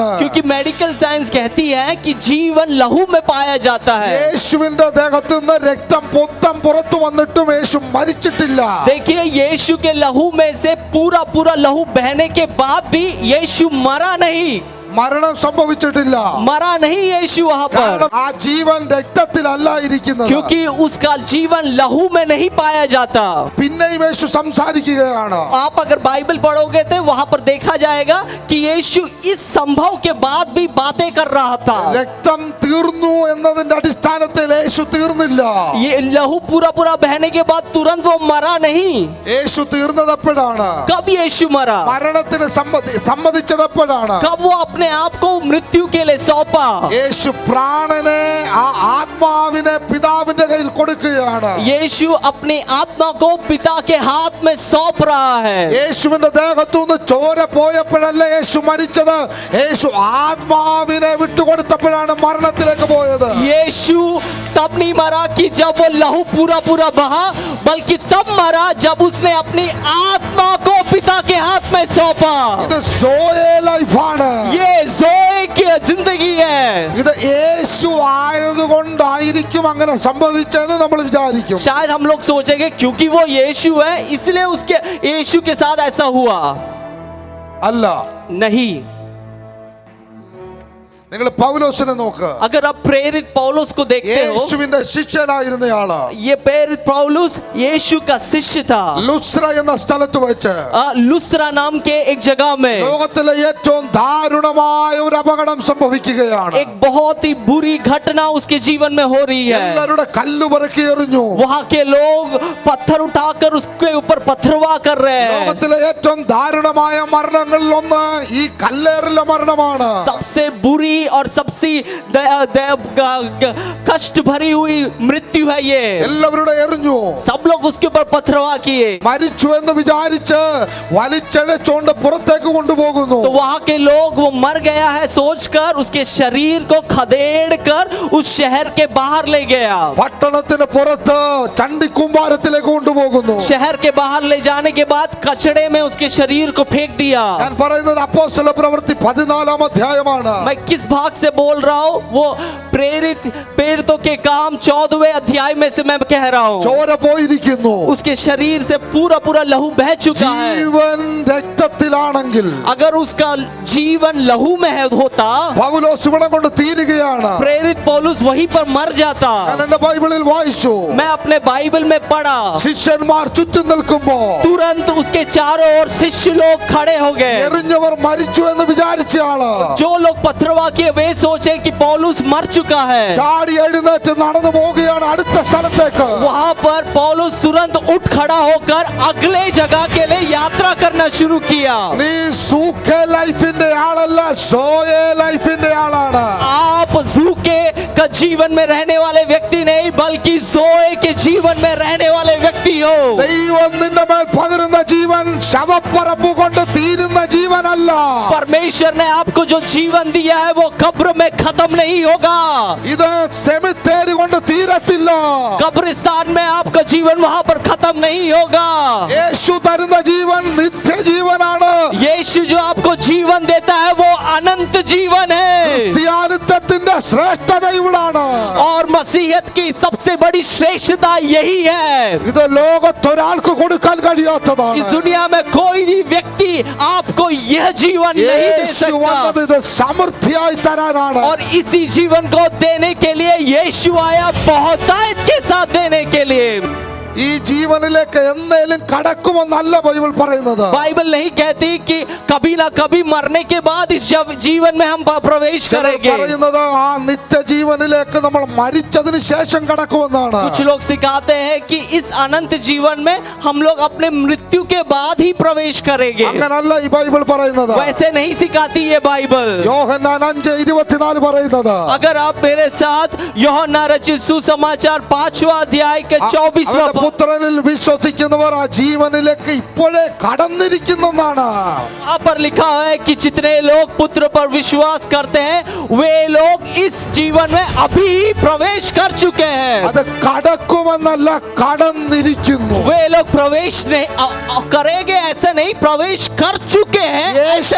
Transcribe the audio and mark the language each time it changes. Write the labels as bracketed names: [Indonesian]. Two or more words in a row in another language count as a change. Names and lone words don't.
[Hindi] क्योंकि [English] medical science [Hindi] कहती है कि जीवन लहू में पाया जाता है. [Malayalam] യേശുവിന്റെ ദേഹത്തു നിന്ന് രക്തം മൊത്തം പുറത്തു വന്നിട്ടും യേശു മരിച്ചിട്ടില്ല. [Hindi] देखिए यीशु के लहू में से पूरा पूरा लहू बहने के बाद भी यीशु मरा नहीं. [Malayalam] മരണം സംഭവിച്ചിട്ടില്ല. [Hindi] मरा नहीं यीशु वहां पर, [Malayalam] കാരണം ആ ജീവൻ രക്തത്തിലല്ല ഇരിക്കുന്നത്. [Hindi] क्योंकि उसका जीवन लहू में नहीं पाया जाता. [Malayalam] പിന്നെയും യേശു സംസാരിക്കുകയാണ്. [Hindi] आप अगर बाइबल पढ़ोगे तो वहां पर देखा जाएगा कि यीशु इस संभव के बाद भी बातें कर रहा था. [Malayalam] രക്തം തീർന്നു എന്നതിന്റെ അടിസ്ഥാനത്തിൽ യേശു തീർന്നില്ല. [Hindi] ये लहू पूरा पूरा बहने के बाद तुरंत वो मरा नहीं. [Malayalam] യേശു തീർന്നത് എപ്പോഴാണ്? [Hindi] कब यीशु मरा? [Malayalam] മരണത്തിന് സമ്മതിച്ചത് എപ്പോഴാണ്? [Hindi] कब वो अपने आप को मृत्यु के लिए सौंपा. [Malayalam] യേശു പ്രാണനെ ആ ആത്മാവിനെ പിതാവിന്റെ കയ്യിൽ കൊടുക്കുകയാണ്. [Hindi] यीशु अपनी आत्मा को पिता के हाथ में सौंप रहा है. [Malayalam] യേശുവിന്റെ ദേഹത്തു നിന്ന് ചോര പോയപ്പോഴല്ല യേശു മരിച്ചത്. യേശു ആത്മാവിനെ വിട്ടുകൊടുത്തപ്പോഴാണ് മരണത്തിലേക്ക് പോയത്. [Hindi] यीशु तब नहीं मरा कि जब वो लहू पूरा पूरा बहा, बल्कि तब मरा जब उसने अपनी आत्मा को पिता के हाथ में सौंपा. [Malayalam] ഇത് സോയെ ലൈഫാണ്. [Hindi] ये जोए की जिंदगी है. [Malayalam] ഇത് യേശു ആയതുകൊണ്ടായിരിക്കും അങ്ങനെ സംഭവിച്ചതെന്ന് നമ്മൾ വിചാരിക്കും. [Hindi] शायद हम लोग सोचेंगे क्योंकि वो यीशु है इसलिए उसके यीशु के साथ ऐसा हुआ. [Malayalam] അല്ല, [Hindi] नहीं, [Malayalam] നിങ്ങൾ പൗലോസിനെ നോക്ക്. [Hindi] अगर आप प्रेरित पौलुस को देखते हो, [Malayalam] യേശുവിന്റെ ശിഷ്യനായിരുന്നയാള് [Hindi] ये प्रेरित पौलुस यीशु का शिष्य था। [Malayalam] ലുസ്ര എന്ന സ്ഥലത്ത് വെച്ച് [Hindi] लुस्त्रा नाम के एक जगह में [Malayalam] ലോകത്തിലെ ഏറ്റവും ദാരുണമായ ഒരു അപകടം സംഭവിക്കുകയാണ്. [Hindi] एक बहुत ही बुरी घटना उसके जीवन में हो रही है। [Malayalam] എല്ലാവരുടെ കല്ല് പെറുക്കി എറിഞ്ഞു. [Hindi] वहाँ के लोग पत्थर उठाकर उसके ऊपर पत्थरवा कर रहे हैं। [Malayalam] ലോകത്തിലെ ഏറ്റവും ദാരുണമായ മരണങ്ങളിൽ ഒന്ന് ഈ കല്ലേറിലെ മരണമാണ്. [Hindi] सबसे बुरी और सबसे कष्ट भरी हुई मृत्यु है ये। [Malayalam] എല്ലാവരുടെ എറിഞ്ഞു. [Hindi] सब लोग उसके ऊपर पत्थरवा किए। [Malayalam] മരിച്ചു എന്ന് വിചാരിച്ച് വലിച്ചഴച്ചോണ്ട് പുറത്തേക്ക് കൊണ്ടുപോകുന്നു. [Hindi] तो वहाँ के लोग वो मर गया है सोचकर उसके शरीर को खदेड़ कर उस शहर के बाहर ले गया। [Malayalam] പട്ടണത്തിന് പുറത്ത് ചണ്ടിക്കൂമ്പാരത്തിലേക്ക് കൊണ്ടുപോകുന്നു. [Hindi] शहर के बाहर ले जाने के बाद कचड़े में उसके शरीर को फेंक दिया। [Malayalam] ഞാൻ പറയുന്നത് അപ്പോസ്തല പ്രവൃത്തി 14 അധ്യായമാണ്. [Hindi] मैं किस भाग से बोल रहा हूँ? वो प्रेरितों के काम 14वें अध्याय में से मैं कह रहा हूँ। [Malayalam] ചോര പോയിരിക്കുന്നു. [Hindi] उसके शरीर से पूरा पूरा लहू बह चुका है। [Malayalam] ജീവൻ രക്തത്തിലാണെങ്കിൽ [Hindi] अगर उसका जीवन लहू में होता, [Malayalam] പൗലോസ് ഇവിടെ കൊണ്ട് തീരുകയാണ്. [Hindi] प्रेरित पौलुस वहीं पर मर जाता। [Malayalam] ഞാൻ എന്റെ ബൈബിളിൽ വായിച്ചു. [Hindi] मैं अपने बाइबल में पढ़ा, [Malayalam] ശിഷ്യന്മാർ ചുറ്റും നിൽക്കുമ്പോ [Hindi] तुरंत उसके चारों ओर शिष्य लोग खड़े हो गए। [Malayalam] എറിഞ്ഞവർ മരിച്ചു എന്ന് വിചാരിച്ച ആള് [Hindi] जो लोग पत्थरवा किए वे सोचे कि पौलुस मर चुका है। [Malayalam] ചാടി എഴുന്നേറ്റ് നടന്നു പോവുകയാണ് അടുത്ത സ്ഥലത്തേക്ക്. [Hindi] वहाँ पर पौलुस तुरंत उठ खड़ा होकर अगले जगह के लिए यात्रा करना शुरू किया। [Malayalam] നീ സൂഖേ ലൈഫിന്റെ ആളല്ല, സോയേ ലൈഫിന്റെ ആളാണ്. [Hindi] आप जूके का जीवन में रहने वाले व्यक्ति नहीं बल्कि सोए के जीवन में रहने वाले व्यक्ति हो। [Malayalam] ദൈവം നിന്റെ മേൽ പകരുന്ന ജീവൻ ശവപ്പറമ്പ് കൊണ്ട് തീരുന്ന ജീവനല്ല. [Hindi] परमेश्वर ने आपको जो जीवन दिया है वो कब्र में खत्म नहीं होगा। [Malayalam] ഇത് സെമിത്തേരി കൊണ്ട് തീരത്തില്ല. [Hindi] कब्रिस्तान में आपका जीवन वहाँ पर खत्म नहीं होगा। [Malayalam] യേശു തരുന്ന ജീവൻ നിത്യജീവനാണ്. [Hindi] यीशु जो आपको जीवन देता है वो अनंत जीवन है। [Malayalam] ക്രിസ്ത്യാനിത്വത്തിന്റെ ശ്രേഷ്ഠത ഇവിടാണ്. [Hindi] और मसीहत की सबसे बड़ी श्रेष्ठता यही है। [Malayalam] ഇത് ലോകത്തൊരാൾക്ക് കൊടുക്കാൻ കഴിയാത്തതാണ്. [Hindi] इस दुनिया में कोई भी व्यक्ति आपको यह जीवन नहीं दे [Malayalam] യേശു വന്നത് [Hindi] सकता। [Malayalam] ഇത് സമൃദ്ധിയായി തരാനാണ്. [Hindi] और इसी जीवन को देने के लिए यीशु आया, बहुतायत के साथ देने के लिए। [Malayalam] ഈ ജീവനിലേക്ക് എന്നേലും കടക്കുമെന്നല്ല ബൈബിൾ പറയുന്നത്. [Hindi] बाइबल नहीं कहती कि कभी ना कभी मरने के बाद इस जीवन में हम प्रवेश [Malayalam] ചിലർ [Hindi] करेंगे। [Malayalam] പറയുന്നത് ആ നിത്യജീവനിലേക്ക് നമ്മൾ മരിച്ചതിന് ശേഷം കടക്കുമെന്നാണ്. [Hindi] कुछ लोग सिखाते हैं कि इस अनंत जीवन में हम लोग अपने मृत्यु के बाद ही प्रवेश करेंगे। [Malayalam] അങ്ങനല്ല ഈ ബൈബിൾ പറയുന്നത്. [Hindi] वैसे नहीं सिखाती ये बाइबल। [Malayalam] യോഹന്നാൻ 5:24 പറയുന്നത് [Hindi] अगर आप मेरे साथ यूहन्ना रचित सुसमाचार 5वां अध्याय के 24वां [Malayalam] അവന്റെ പുത്രനിൽ വിശ്വസിക്കുന്നവർ ആ ജീവനിലേക്ക് ഇപ്പോഴേ കടന്നിരിക്കുന്നെന്നാണ്. [Hindi] वहाँ पर लिखा है कि जितने लोग पुत्र पर विश्वास करते हैं वे लोग इस जीवन में अभी प्रवेश कर चुके हैं। [Malayalam] അത് കടക്കുമെന്നല്ല, കടന്നിരിക്കുന്നു. [Hindi] वे लोग प्रवेश नहीं करेंगे ऐसा नहीं, प्रवेश कर चुके हैं ऐसा